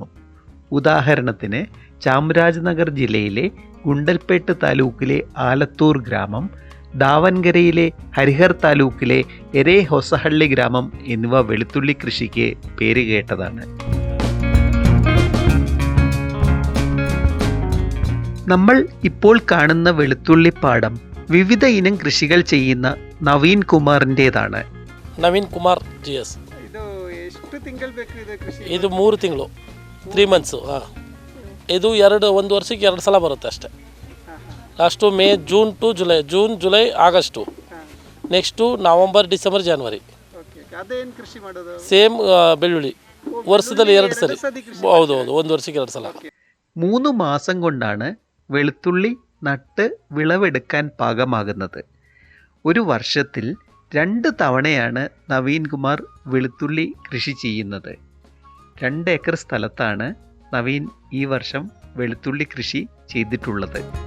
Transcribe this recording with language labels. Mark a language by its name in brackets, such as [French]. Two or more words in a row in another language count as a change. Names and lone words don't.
[Malayalam] ഉദാഹരണത്തിന് ചാംരാജ് നഗർ ജില്ലയിലെ ഗുണ്ടൽപേട്ട് താലൂക്കിലെ ആലത്തൂർ ഗ്രാമം, ദാവൻഗരയിലെ ഹരിഹർ താലൂക്കിലെ എരേ ഹൊസഹള്ളി ഗ്രാമം എന്നിവ വെളുത്തുള്ളി കൃഷിക്ക് പേരുകേട്ടതാണ്. നമ്മൾ ഇപ്പോൾ കാണുന്ന വെളുത്തുള്ളിപ്പാടം വിവിധ ഇനം കൃഷികൾ ചെയ്യുന്ന നവീൻ കുമാറിൻ്റെതാണ്. [Kannada] ನವೀನ್ ಕುಮಾರ್ GS. ಇದು 3 ತಿಂಗಳು 3 ಮಂತ್ಸು. ಇದು 1 ವರ್ಷಕ್ಕೆ 2 ಸಲ ಬರುತ್ತೆ ಅಷ್ಟೇ. [English] Last May, June to July, July August, next November, December, January. [Kannada] ಸೇಮ್ ಬೆಳ್ಳುಳ್ಳಿ ವರ್ಷದಲ್ಲಿ 2 ಸಲ. ಹೌದು 1 ವರ್ಷಕ್ಕೆ 2 ಸಲ. [Malayalam] 3 മാസം കൊണ്ടാണ് വെളുത്തുള്ളി നട്ട് വിളവെടുക്കാൻ പാകമാകുന്നത്. ഒരു വർഷത്തിൽ 2 തവണയാണ് നവീൻ കുമാർ വെളുത്തുള്ളി കൃഷി ചെയ്യുന്നത്. 2 ഏക്കർ സ്ഥലത്താണ് നവീൻ ഈ വർഷം വെളുത്തുള്ളി കൃഷി ചെയ്തിട്ടുള്ളത്.